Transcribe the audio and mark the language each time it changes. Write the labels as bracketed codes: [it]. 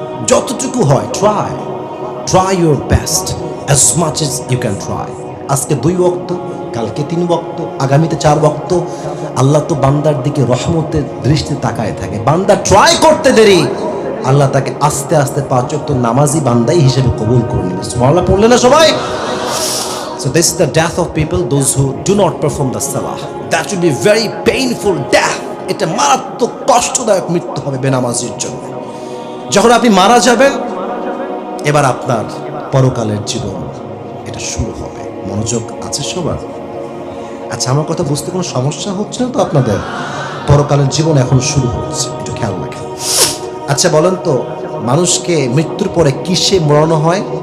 [bn] যতটুকু হয় [en] Try your best as much as you can try. [bn] আজকে 2 ওয়াক্ত, কালকে 3 ওয়াক্ত, আগামীতে 4 ওয়াক্ত। আল্লাহ তো বান্দার দিকে রহমতের দৃষ্টি তাকায় থাকে। বান্দা ট্রাই করতে দেরি, আল্লাহ তাকে আস্তে আস্তে 5 ওয়াক্ত নামাজি বান্দাই হিসেবে কবুল করে নেবে। সুবহানাল্লাহ পড়লে না সবাই? [en] So this is the death of people, those who do not perform the salah. That should be very painful death. [bn] এটা মারাত্মক কষ্টদায়ক মৃত্যু হবে বেনামাজির জন্য। যখন আপনি মারা যাবেন, এবার আপনার পরকালের জীবন এটা শুরু হবে। মনোযোগ আছে সবার? আচ্ছা, আমার কথা বুঝতে কোনো সমস্যা হচ্ছে না তো আপনাদের? পরকালের জীবন এখন শুরু হচ্ছে, একটু খেয়াল রাখেন। আচ্ছা বলেন তো, মানুষকে মৃত্যুর পরে কিসে মোড়ানো হয়?